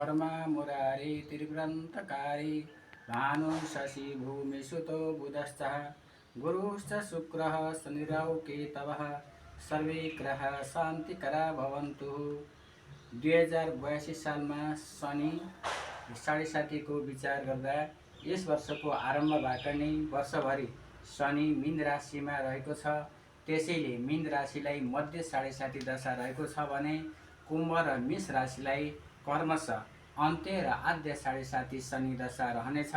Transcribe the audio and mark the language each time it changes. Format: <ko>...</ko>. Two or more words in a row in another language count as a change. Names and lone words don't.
<sa>परमा मुरारी त्रिव्रन्तकारी भानु शशि भूमि सुतो बुधश्च गुरुश्च शुक्रः शनिरौ केतवः सर्वे ग्रह शान्तिकरा भवन्तु।</sa> <ne>2082 सालमा शनि साढे साथीको विचार गर्दा यस वर्षको आरम्भबाट नै वर्षभरि शनि मीन राशिमा रहेको छ। त्यसैले मीन राशिलाई मध्य साढे साथी दशा रहेको छ भने कुम्भ र मेष राशिलाई कर्मशः अन्त्य र आद्य साढे साथी शनि दशा रहनेछ।</ne>